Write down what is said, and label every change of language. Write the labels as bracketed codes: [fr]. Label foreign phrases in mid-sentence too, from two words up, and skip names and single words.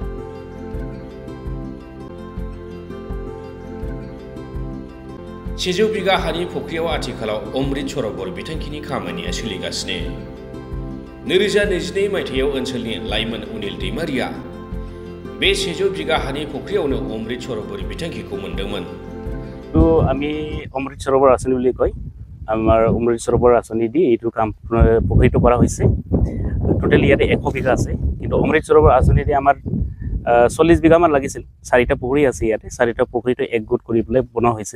[brx] सेजौ बिगा हानि फुख्रियाव आथिखालाव अमृत सरोवर बिथांखिनि खामानिया सोलिगासिनो। 2022 मायथाइयाव ओनसोलनि लाइमोन अनिल दैमारिया बे सेजौ बिगा हानि फुख्रियावनो अमृत सरोवर बिथांखिखौ मोनदोंमोन। [as] তো আমি অমৃত সৰোবৰ আঁচনি বুলি কয়। আমাৰ অমৃত সৰোবৰ আঁচনি দি এইটো কাম পুখুৰীটো কৰা হৈছে। টোটেল ইয়াতে 100 বিঘা আছে, কিন্তু অমৃত সৰোবৰ আঁচনি দি আমাৰ 40 বিঘামান লাগিছিল। 4টা পুখুৰী আছে ইয়াতে, 4টা পুখুৰীটো একগোট কৰি পেলাই বনোৱা হৈছে।